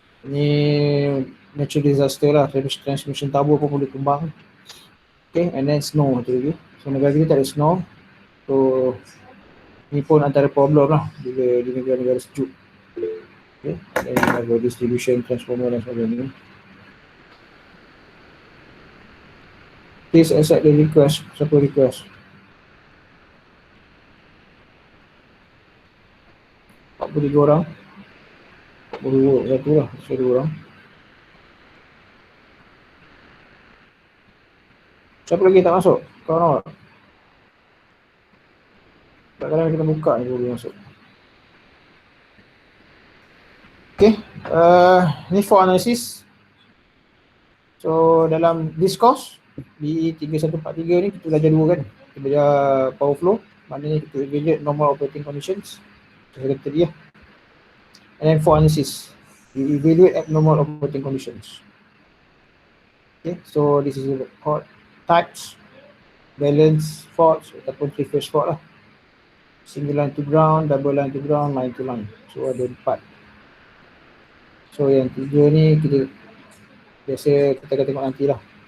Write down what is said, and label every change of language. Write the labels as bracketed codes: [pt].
[ms] Ini natural disaster lah, transmission tower pun boleh tumbang. Okay, and then snow tu lagi. So negara kita tak ada snow. So ni pun antara problem lah bila di negara-negara sejuk. Okay, dan ada distribution transformer dan sebagainya. [en] Please accept the request. [ms] Siapa request? 43 orang. 42 satu lah, satu orang. Siapa lagi tak masuk? Kawan awak? Kadang-kadang kita buka ni boleh masuk. Okay, ni [en] for analysis. [ms] So dalam [en] this course [ms] di 3143 ni kita belajar dua kan. Kita belajar power flow, maknanya kita [en] evaluate normal operating conditions. [ms] Saya kata tadi lah. [en] And then for analysis, we evaluate abnormal operating conditions. Okay, so this is called types, balance faults ataupun three-phase fault lah. Single line to ground, double line to ground, line to line. [ms] So ada 4. So yang 3 ni kita biasa kita akan tengok nantilah.